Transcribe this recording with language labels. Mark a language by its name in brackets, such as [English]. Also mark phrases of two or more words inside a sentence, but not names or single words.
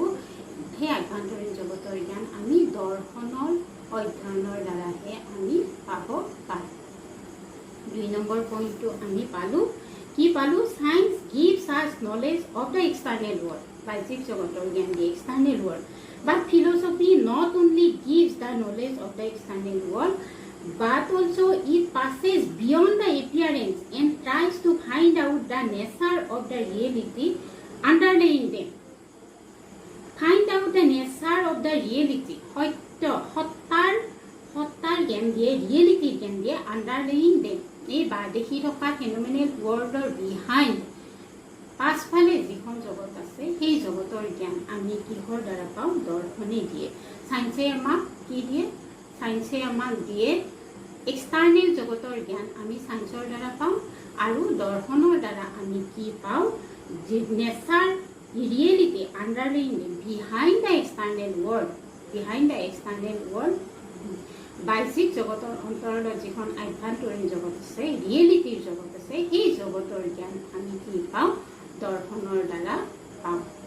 [Assamese] সেই আভ্যন্তৰীণ জগতৰ জ্ঞান আমি দৰ্শনৰ অধ্যয়নৰ দ্বাৰাহে আমি পাব পাৰোঁ। 2 নম্বৰ পইণ্টটো আমি পালোঁ কি পালোঁ [English] science gives us knowledge of the external world [Assamese] বাহ্যিক জগতৰ জ্ঞান দিয়ে [English] external world but philosophy not only gives the knowledge of the external world but also it passes beyond the appearance and tries to find out the nature of the reality underlying them. Find out the nature of the reality. [Assamese] সত্তাৰ জ্ঞান দিয়ে ৰিয়েলিটিৰ জ্ঞান দিয়ে [English] underlying them. [Assamese] এই দেখি থকা [English] phenomenal world [Assamese] বিহাইণ্ড পাছফালে যিখন জগত আছে সেই জগতৰ জ্ঞান আমি কিহৰ দ্বাৰা পাওঁ দৰ্শনে দিয়ে চায়েন্সে আমাক কি দিয়ে চায়েন্সে আমাক দিয়ে এক্সটাৰ্নেল জগতৰ জ্ঞান আমি চায়েন্সৰ দ্বাৰা পাওঁ আৰু দৰ্শনৰ দ্বাৰা আমি কি পাওঁ [English] nature reality underlying behind the external world [Assamese] বাহ্যিক জগতৰ অন্তৰত যিখন আভ্যন্তৰীণ জগত আছে ৰিয়েলিটিৰ জগত আছে সেই জগতৰ জ্ঞান আমি কি পাওঁ দৰ্শনৰ দ্বাৰা পাওঁ